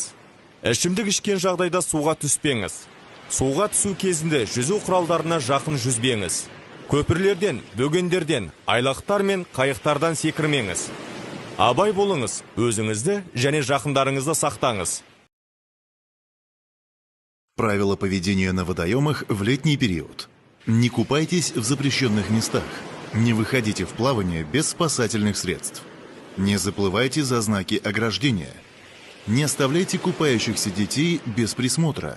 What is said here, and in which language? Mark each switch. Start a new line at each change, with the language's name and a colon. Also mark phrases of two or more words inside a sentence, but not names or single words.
Kazakh: Ішімдік ішкен жағдайда суға түспеңіз. Суға түсу кезінде жүзу құралдарына жақын жүзбеңіз. Көпірлерден, бөгендерден, айлақтар мен қайықтардан секірмеңіз. Абай болыңыз, өзіңізді және жақындарыңызды сақтаңыз.
Russian: Правила поведения на водоемах в летний период. Не купайтесь в запрещенных местах. Не выходите в плавание без спасательных средств. Не заплывайте за знаки ограждения. Не оставляйте купающихся детей без присмотра.